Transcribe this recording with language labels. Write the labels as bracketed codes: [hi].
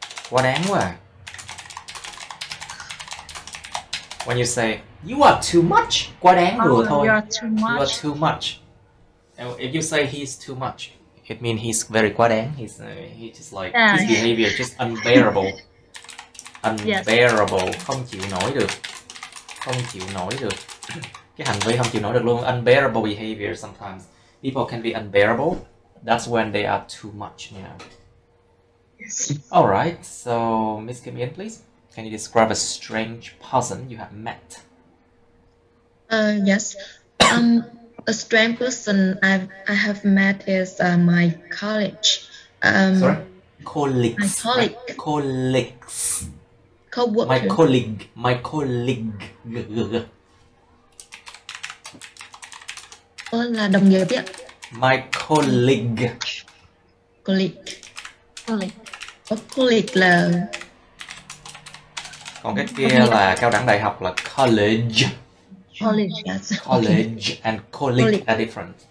[vi] Quá đáng quá à. [en] When you say you are too much, [vi] quá đáng vừa thôi. [en] You are too much. You are too much. And if you say he's too much, it means he's very [vi] quá đáng. [en] He's just like his behavior just unbearable. [vi] Unbearable, không chịu nổi được. Không chịu nổi được. Cái hành vi không chịu nổi được luôn. [en] Unbearable behavior sometimes. People can be unbearable. That's when they are too much, you know. Yes. Alright, so Miss Kim Yen, please. Can you describe a strange person you have met? Yes. A strange person I have met is my college. Sorry? Colleagues. My colleague. My colleagues. Co-worker. My colleague. My colleague. [vi] Là đồng nghiệp ạ. [en] My colleague. Colleague. Colleague. [vi] Colleague là. Còn cái kia là cao đẳng đại học là college. [en] College, yes. College and colleague are different.